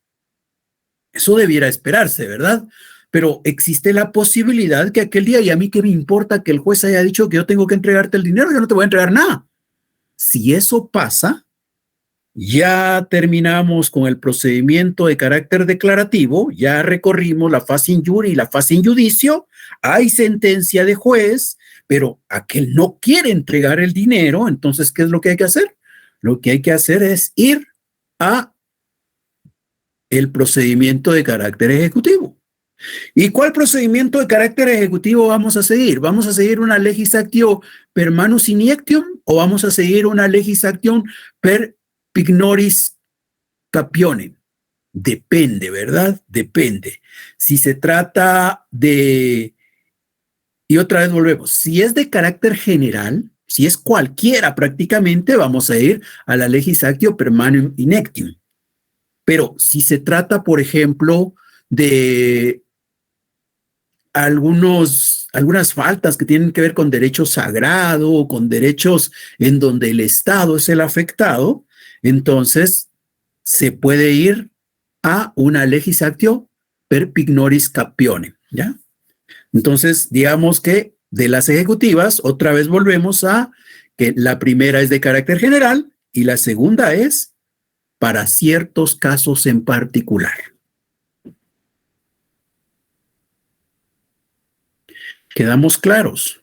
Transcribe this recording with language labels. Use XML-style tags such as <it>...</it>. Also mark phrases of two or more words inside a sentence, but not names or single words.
<es>Eso debiera esperarse, ¿verdad? Pero existe la posibilidad que aquel día, y a mí qué me importa que el juez haya dicho que yo tengo que entregarte el dinero, yo no te voy a entregar nada. Si eso pasa, ya terminamos con el procedimiento de carácter declarativo, ya recorrimos la fase</es> <la>in jury</la> <es>y la fase</es> <la>in judicio,</la> <es>hay sentencia de juez, pero aquel no quiere entregar el dinero, entonces, ¿qué es lo que hay que hacer? Lo que hay que hacer es ir a el procedimiento de carácter ejecutivo. ¿Y cuál procedimiento de carácter ejecutivo vamos a seguir? ¿Vamos a seguir una</es> <la>legis actio per manus iniectium</la> <es>o vamos a seguir una</es> <la>legis actio per pignoris capionem?</la> <es>Depende, ¿verdad? Depende. Si se trata de, y otra vez volvemos, si es de carácter general, si es cualquiera prácticamente, vamos a ir a la</es> <la>legis actio per manum iniectium.</la> <es>Pero si se trata, por ejemplo, de algunas faltas que tienen que ver con derecho sagrado o con derechos en donde el Estado es el afectado, entonces se puede ir a una</es> <la>legis actio per pignoris capionem,</la> <es>¿ya? Entonces, digamos que de las ejecutivas, otra vez volvemos a que la primera es de carácter general y la segunda es para ciertos casos en particular. ¿Quedamos claros?</es>